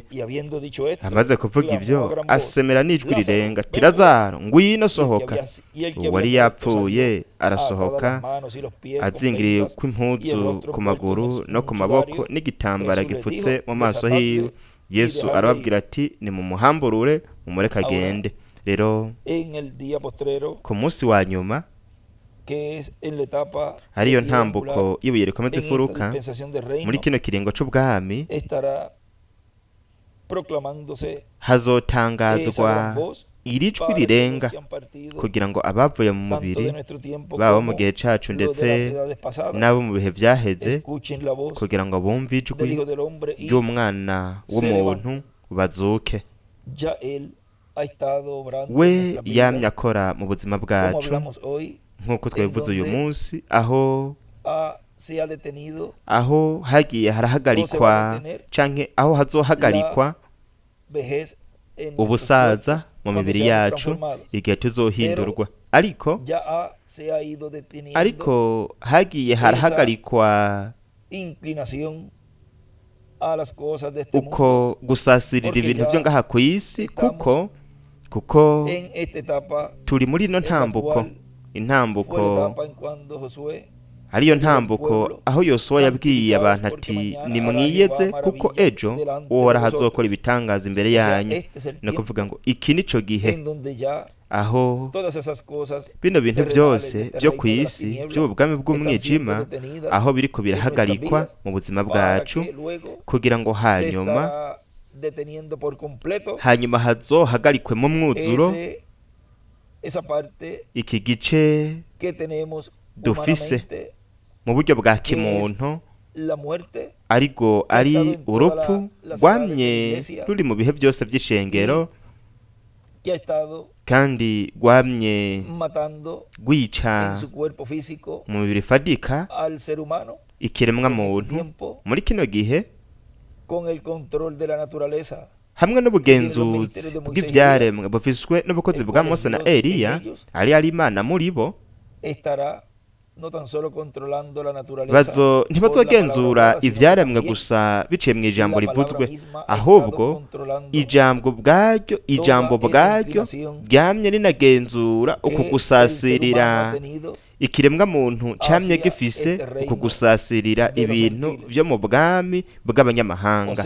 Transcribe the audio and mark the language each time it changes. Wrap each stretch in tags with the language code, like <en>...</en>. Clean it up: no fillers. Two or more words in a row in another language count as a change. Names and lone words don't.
<rn>Amaze kuvuga ivyo, asemera n'ijwi rirenga ati, Lazaro, ngwino sohoka. Uwari yapfuye arasohoka, azingiriye kw'impuzu ku maguru no ku maboko n'igitambara gipfutse mu maso hiwe. Yesu arababwira ati, nimumuhamburure umureka agende. Rero</rn> <es>en el día postrero,</es> <rn>ku munsi wa nyuma</rn> <es>que es en la etapa</es> <rn>ariyo</rn> <es>de piedra</es> <rn>ntambuko</rn> <es>angular,</es> <rn>y'ibuye rikomeza</rn> <es>en esta</es> <rn>imfuruka</rn> <es>dispensación del</es> <rn>muri</rn> <es>reino,</es> <rn>kino kiringo c'ubwami</rn> <es>estará proclamándose esa gran</es> <rn>hazotangazwa</rn> <es>voz</es> <rn>iri jwi</rn> <es>para que los</es> <rn>rirenga</rn> <es>que han partido,</es> <rn>kugira ngo abavuye mu</rn> <es>tanto</es> <rn>mubiri</rn> <es>de nuestro tiempo</es> <rn>baba mu</rn> <es>como</es> <rn>gihe cacu</rn> <es>los de</es> <rn>ndetse</rn> <es>las edades pasadas,</es> <rn>n'abo mu bihe vyaheze</rn> <es>escuchen la voz</es> <rn>kugira ngo bumve</rn> <es>del</es> <rn>ijwi</rn> <es>Hijo del Hombre y</es> <rn>ry'umwana w'umuntu bazuke.</rn> <es>ya Él ha estado obrando en</es> <rn>We</rn> <es>nuestras</es> <rn>yamye</rn> <es>vidas,</es> <rn>akora mu buzima</rn> <es>como</es> <rn>bwacu</rn> <es>hablamos hoy,</es> <rn>nk'uko twabivuze uyu</rn> <es>donde</es> <rn>munsi, aho</rn> <es>se ha detenido</es> <rn>aho hagiye harahagarikwa canke aho hazohagarikwa</rn> <es>vejez en nuestros</es> <rn>ubusaza</rn> <es>cuerpos</es> <rn>mu</rn> <es>cuando</es> <rn>mibiri</rn> <es>seamos</es> <rn>yacu</rn> <es>transformados.</es> <rn>igihe tuzohindurwa, ariko</rn> <es>Se ha ido deteniendo</es> <rn>ariko hagiye harahagarikwa</rn> <es>inclinación a las cosas de este mundo</es> <rn>uko gusasirira</rn> <es>Porque</es> <rn>ibintu</rn> <es>ya</es> <rn>vyo ngaha kw'isi,</rn> <es>estamos</es> <rn>kuko</rn> <es>en esta etapa.</es> <rn>turi muri ino</rn> <es>en la</es> <rn>ntambuko,</rn> <es>cual fue la</es> <rn>intambuko</rn> <es>etapa en cuando Josué</es> <rn>ariyo ntambuko aho Yosuwa yabwiye abantu ati nimwiyeze kuko ejo uhoraho azokora ibitangaza imbere yanyu. ni ukuvuga ngo iki nico gihe</rn> <es>en donde ya</es> <rn>aho</rn> <es>todas esas cosas</es> <rn>bino bintu</rn> <es>terrenales</es> <rn>byose</rn> <es>de este</es> <rn>byo</rn> <es>reino</es> <rn>ku</rn> <es>de las</es> <rn>isi</rn> <es>tinieblas</es> <rn>by'ubwami</rn> <es>están</es> <rn>bw'umwijima</rn> <es>siendo detenidas</es> <rn>aho biriko</rn> <es>en</es> <rn>birahagarikwa</rn> <es>nuestras vidas</es> <rn>mu buzima</rn> <es>para</es> <rn>bwacu</rn> <es>que luego</es> <rn>kugira ngo</rn> <es>se</es> <rn>hanyuma</rn> <es>estará deteniendo por completo</es> <rn>hazohagarikwe mu mwuzuro</rn> <es>esa parte</es> <rn>iki gice</rn> <es>que tenemos</es> <rn>dufise</rn> <es>humanamente,</es> <rn>mu buryo bwa kimuntu</rn> <es>la muerte,</es> <rn>ariko ari urupfu rwamye ruri mu bihe byose by'ishengero</rn> <es>que ha estado</es> <rn>kandi rwamye</rn> <es>matando</es> <rn>rwica</rn> <es>en su cuerpo físico</es> <rn>mu mibiri ifadika</rn> <es>al ser humano</es> <rn>ikiremwa</rn> <es>en este</es> <rn>muntu</rn> <es>tiempo,</es> <rn>muri kino gihe</rn> <es>con el control de la naturaleza,</es> <rn>hamwe n'ubugenzuzi bw'ibyaremwe bufiswe n'ubukozi bwa Mose na Eliya ari Imana muri bo.</rn> <es>estará no tan solo controlando la naturaleza</es> <rn>ntibazogenzura ibyaremwe gusa biciye mu ijambo rivuzwe, ahubwo ijambo bwaryo ryamye rinagenzura uku gusasirira ikiremwa muntu camye gifise uku gusasirira ibintu vyo mu bwami bw'abanyamahanga.</rn>